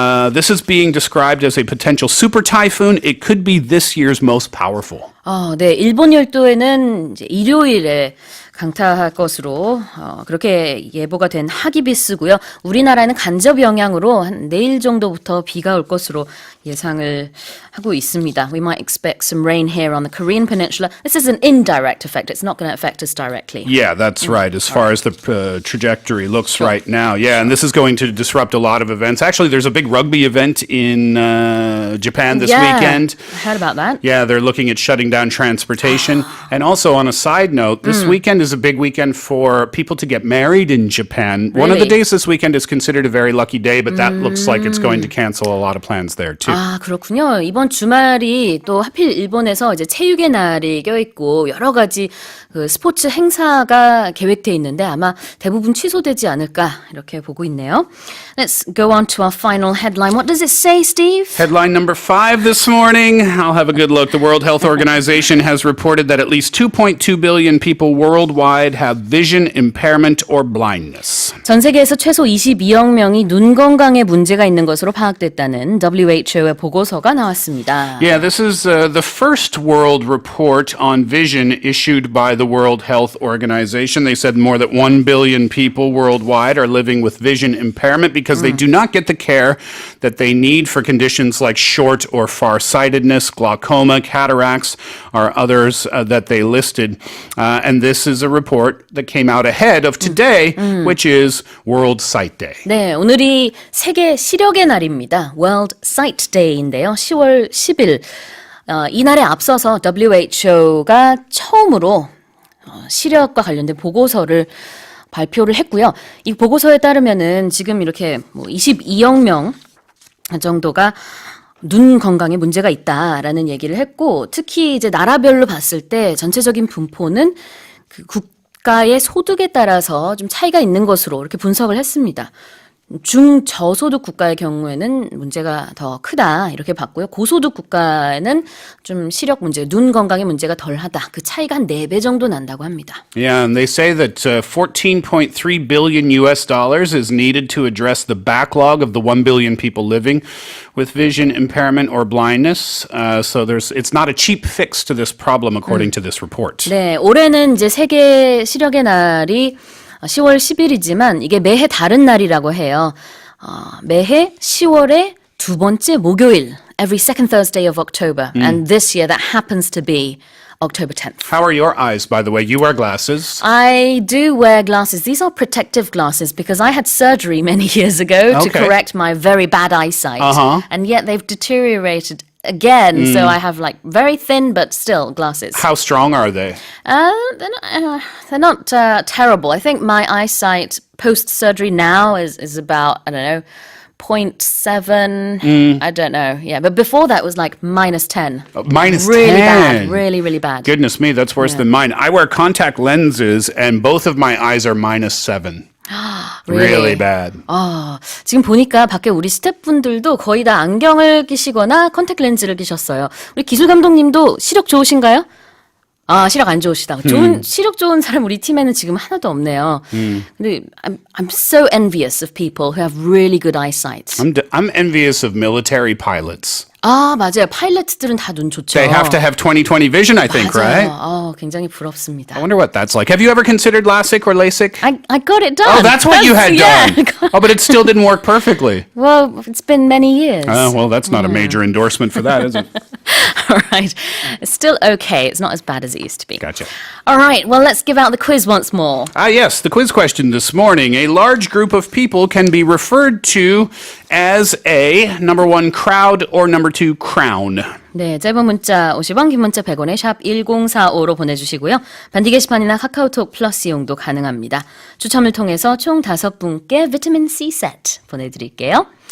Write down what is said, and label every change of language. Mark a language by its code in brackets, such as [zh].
[en] This is being described as a potential super typhoon. It could be this year's most powerful. [ko] 네, 일본 열도에는 이제 일요일에 강타할 것으로 그렇게 예보가 된 하기비스고요. 우리나라는 간접 영향으로 한 내일 정도부터 비가 올 것으로 예상을 하고 있습니다. [en] We might expect some rain here on the Korean peninsula. This is an indirect effect. It's not going to affect us directly. Yeah, that's right. As far as the trajectory looks right now. Yeah, and this is going to disrupt a lot of events. Actually, there's a big rugby event in Japan this weekend. I heard about that. Yeah, they're looking at shutting down transportation. And also, on a side note, this weekend is a big weekend for people to get married in Japan. Really? One of the days this weekend is considered a very lucky day, but that looks like it's going to cancel a lot of plans there too. [ko] 아, 그렇군요. 이번 주말이 또 하필 일본에서 이제 체육의 날이 껴있고 여러 가지 그 스포츠 행사가 계획돼 있는데 아마 대부분 취소되지 않을까 이렇게 보고 있네요. [en] Let's go on to our final headline. What does it say, Steve? Headline number 5 this morning. I'll have a good look. The World Health Organization has reported that at least 2.2 billion people worldwide have vision impairment or blindness. [ko] 전 세계에서 최소 22억 명이 눈 건강에 문제가 있는 것으로 파악됐다는 WHO의 보고서가 나왔습니다. [en] Yeah, this is the first world report on vision issued by the World Health Organization. They said more than 1 billion people worldwide are living with vision impairment because they do not get the care that they need for conditions like short or farsightedness, glaucoma, cataracts, or others that they listed. And this is a report that came out ahead of today, which is World Sight Day. [ko] 네, 오늘이 세계 시력의 날입니다. World Sight Day인데요. 10월 10일. 이날에 앞서서 WHO가 처음으로 시력과 관련된 보고서를 발표를 했고요. 이 보고서에 따르면은 지금 이렇게 22억 명 정도가 눈 건강에 문제가 있다라는 얘기를 했고, 특히 이제 나라별로 봤을 때 전체적인 분포는 그 국가의 소득에 따라서 좀 차이가 있는 것으로 이렇게 분석을 했습니다. 중저소득 국가의 경우에는 문제가 더 크다 이렇게 봤고요. 고소득 국가에는 좀 시력 문제, 눈 건강에 문제가 덜하다. 그 차이가 한 4배 정도 난다고 합니다. [en] Yeah, and they say that $14.3 billion is needed to address the backlog of the 1 billion people living with vision impairment or blindness. So it's not a cheap fix to this problem, according to this report. [ko] 네, 올해는 이제 세계 시력의 날이 10월 10일이지만 이게 매해 다른 날이라고 해요. 매해 10월의 두 번째 목요일, [en] every second Thursday of October. And this year that happens to be October 10th. How are your eyes, by the way? You wear glasses. I do wear glasses. These are protective glasses because I had surgery many years ago to correct my very bad eyesight. And yet they've deteriorated again, so I have like very thin but still glasses. How strong are they? They're not terrible. I think my eyesight post-surgery now is about, I don't know, 0.7. I don't know. Yeah, but before that was like -10. Minus really 10. Bad. Really, really bad. Goodness me, that's worse than mine. I wear contact lenses and both of my eyes are -7. Really bad. [ko] 지금 보니까 밖에 우리 스태프분들도 거의 다 안경을 끼시거나 컨택 렌즈를 끼셨어요. 우리 기술 감독님도 시력 좋으신가요? 시력 안 좋으시다. 시력 좋은 사람 우리 팀에는 지금 하나도 없네요. [en] 근데 I'm so envious of people who have really good eyesight. I'm envious of military pilots. [ko] 맞아요. 파일럿들은 다 눈 좋죠. [en] They have to have 20/20 vision, I think, right? [ko] 굉장히 부럽습니다. [en] I wonder what that's like. Have you ever considered LASIK or LASIK? I got it done. Oh, that's what you had done. Oh, but it still didn't work perfectly. Well, it's been many years. Well, that's not a major endorsement for that, is it? All right. It's still okay. It's not as bad as it used to be. Gotcha. All right. Well, let's give out the quiz once more. Yes, the quiz question this morning. A large group of people can be referred to as a number 1 crowd or number 2 crown. [ko] 네, 짧은 문자 50원, 긴 문자 100원에 샵 1045로 보내주시고요. 반디 게시판이나 카카오톡 플러스 이용도 가능합니다. 추첨을 통해서 총 5분께 비타민 C 세트 보내드릴게요.